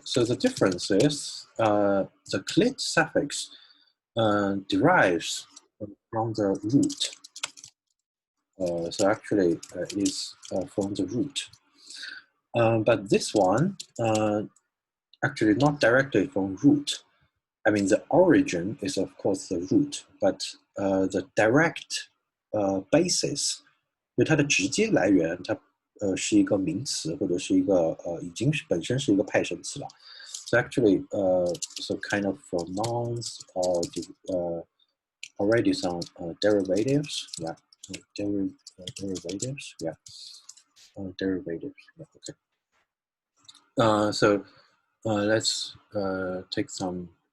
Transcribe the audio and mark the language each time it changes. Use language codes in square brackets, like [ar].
[en] So the difference is the clit suffix derives from the root. So actually, is from the root. But this one actually not directly from root. I mean, the origin is of course the root, but the direct basis, [zh] 就它的直接来源，它是一个名词或者是一个已经本身是一个派生词了。 [en] So actually, so kind of for nouns or already some derivatives, yeah, derivatives, yeah, derivatives, yeah, okay. So let's take some.